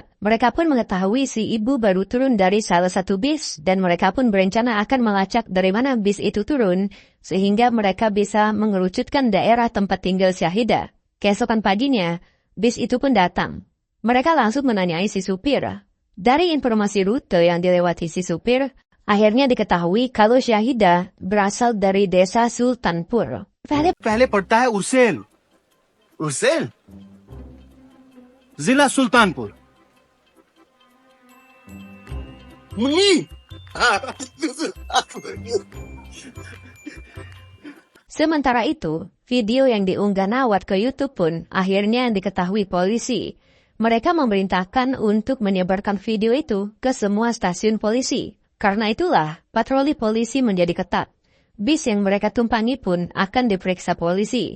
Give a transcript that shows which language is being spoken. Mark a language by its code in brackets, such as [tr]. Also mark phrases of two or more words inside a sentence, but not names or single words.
[id] Mereka pun mengetahui si ibu baru turun dari salah satu bis dan mereka pun berencana akan melacak dari mana bis itu turun sehingga mereka bisa mengerucutkan daerah tempat tinggal Syahidah. Keesokan paginya, bis itu pun datang. Mereka langsung menanyai si supir. Dari informasi rute yang dilewati si supir, akhirnya diketahui kalau Syahidah berasal dari desa Sultanpur. [hi] पहले पड़ता है उरसेल। उरसेल जिला सुल्तानपुर। मुन्नी [id] Sementara itu, video yang diunggah Nawat ke YouTube pun akhirnya diketahui polisi. Mereka memerintahkan untuk menyebarkan video itu ke semua stasiun polisi. Karena itulah, patroli polisi menjadi ketat. Bis yang mereka tumpangi pun akan diperiksa polisi.